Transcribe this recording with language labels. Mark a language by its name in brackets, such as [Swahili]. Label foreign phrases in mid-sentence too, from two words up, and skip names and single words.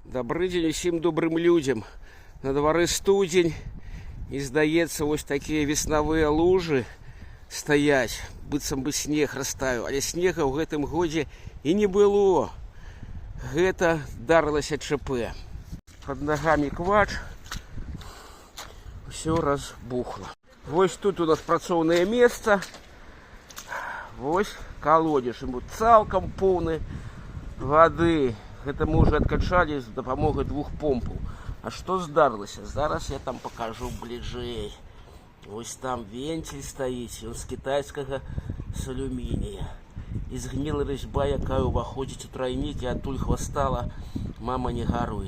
[Russian] Добрый день [Belarusian] усім добрым людям. На дворе студень. І здаецца, ось такія веснавыя лужы стаяць, быццам бы снег растаяў, але снега ў гэтым годзе і не было. Гэта дарылася ЧП. [Russian] Под ногами квач, все разбухло. [Belarusian] Вось тут у нас працоўнае месца. Вось колодец, ему цалкам поўны воды. Гэта мы уже откачалі з дапамогай 2 помпаў. А што здарылася? Зараз я там покажу бліжэй. Вось там вентиль стаіць, ён з кітайскага з алюмінія. І згніла разьба, якая ўваходзіць у трайнік, і адтуль хвастала мама не гаруй.